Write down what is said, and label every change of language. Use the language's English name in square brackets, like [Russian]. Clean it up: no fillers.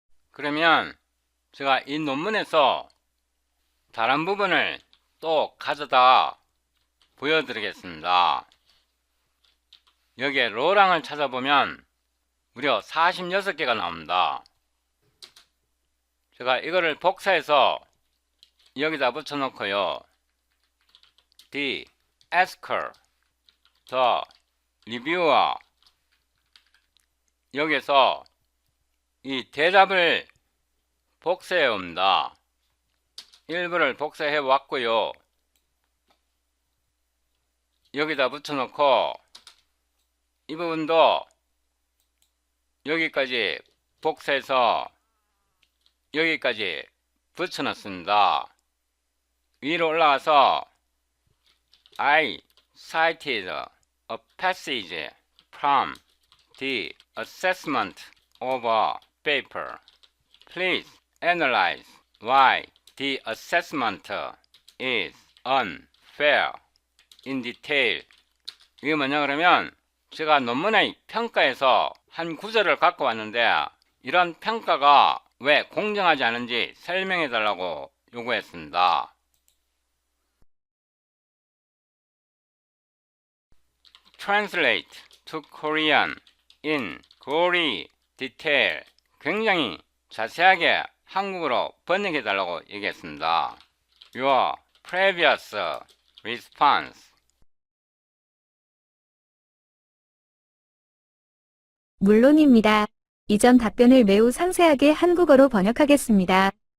[Korean] 그러면 제가 이 논문에서 다른 부분을 또 가져다 보여드리겠습니다. 여기에 로랑을 찾아보면 무려 46개가 나옵니다. 제가 이거를 복사해서 여기다 붙여놓고요. [English] The asker, the reviewer. [Korean] 여기에서 이 대답을 복사해 옵니다. 일부를 복사해 왔고요. 여기다 붙여놓고 이 부분도 여기까지 복사해서 여기까지 붙여놨습니다. 위로 올라가서 [English] I cited a passage from the assessment of a paper. Please analyze why the assessment is unfair in detail. [Korean] 이게 뭐냐 그러면 제가 논문의 평가에서 한 구절을 갖고 왔는데 이런 평가가 왜 공정하지 않은지 설명해 달라고 요구했습니다. [English] Translate to Korean in gory detail. [Korean] 굉장히 자세하게 한국어로 번역해 달라고 얘기했습니다. [English] Your previous response. [Korean] 물론입니다. 이전 답변을 매우 상세하게 한국어로 번역하겠습니다.